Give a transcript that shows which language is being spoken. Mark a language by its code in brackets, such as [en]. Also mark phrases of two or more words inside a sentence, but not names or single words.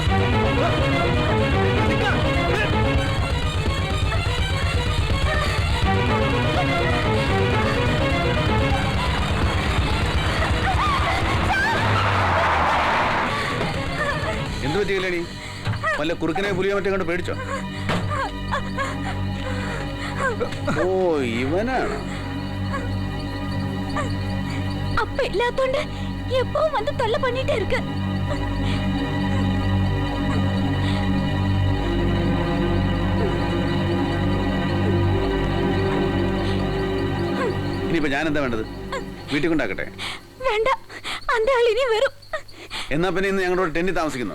[ml] എന്ത് പറ്റിയില്ലേ നീ? വല്ല കുറുക്കനെ പുലിയോ മറ്റേ കണ്ട് പേടിച്ചോ? ഓ ഇവനാണ്. [ta] அப்ப இல்லாதோண்டு எப்பவும் வந்து தொல்லை பண்ணிட்டே இருக்கு. [ml] ഇനിയിപ്പോ ഞാൻ എന്താ വേണ്ടത്? വീട്ടിൽ കൊണ്ടാക്കട്ടെ? വേണ്ട, அந்த ആൾ ഇനി വരും. എന്നാ പിന്നെ ഇന്ന് ഞങ്ങളോട് ടെന്റിൽ താമസിക്കുന്നോ?